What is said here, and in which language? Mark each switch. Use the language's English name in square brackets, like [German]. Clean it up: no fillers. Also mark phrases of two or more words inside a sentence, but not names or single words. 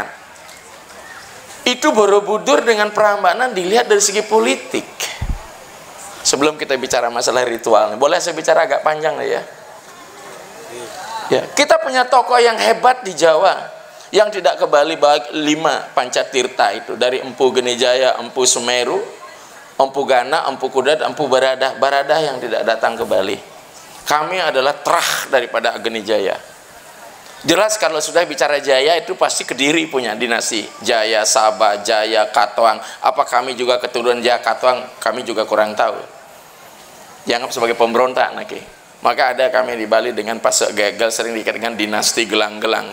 [Indonesian] Itu Borobudur dengan Prambanan dilihat dari segi politik. Sebelum kita bicara masalah ritual, boleh saya bicara agak panjang ya? Ya, kita punya tokoh yang hebat di Jawa yang tidak ke Bali, baik 5 Pancatirta itu, dari Empu Genijaya, Empu Sumeru, Empu Gana, Empu Kudat, Empu Baradah. Baradah yang tidak datang ke Bali. Kami adalah terah daripada Genijaya. Jelas kalau sudah bicara Jaya itu pasti Kediri punya dinasti. Jaya, Sabah, Jaya, Katwang. Apa kami juga keturunan Jaya Katwang? Kami juga kurang tahu. Dianggap sebagai pemberontak nanti. Maka ada kami di Bali dengan Pasek Gagal sering dikatakan dengan dinasti Gelang-Gelang.